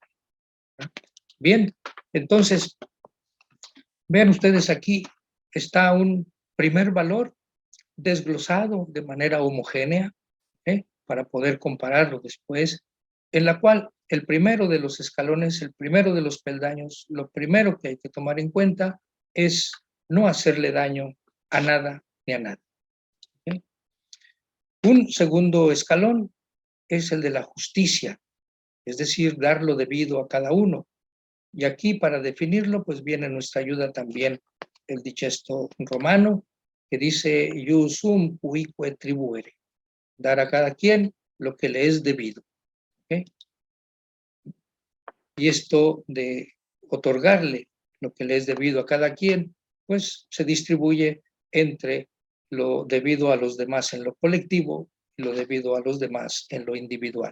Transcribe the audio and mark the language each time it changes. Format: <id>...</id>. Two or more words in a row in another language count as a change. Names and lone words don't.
<es>Bien, entonces, vean ustedes aquí, está un primer valor desglosado de manera homogénea, para poder compararlo después, en la cual el primero de los escalones, el primero de los peldaños, lo primero que hay que tomar en cuenta es no hacerle daño a nada ni a nadie. Un segundo escalón es el de la justicia, es decir, dar lo debido a cada uno. Y aquí, para definirlo, pues viene en nuestra ayuda también el digesto romano, que dice,</es> <la>ius sum cuique tribuere,</la> <es>dar a cada quien lo que le es debido. ¿Okay? Y esto de otorgarle lo que le es debido a cada quien, pues se distribuye entre lo debido a los demás en lo colectivo y lo debido a los demás en lo individual.</es>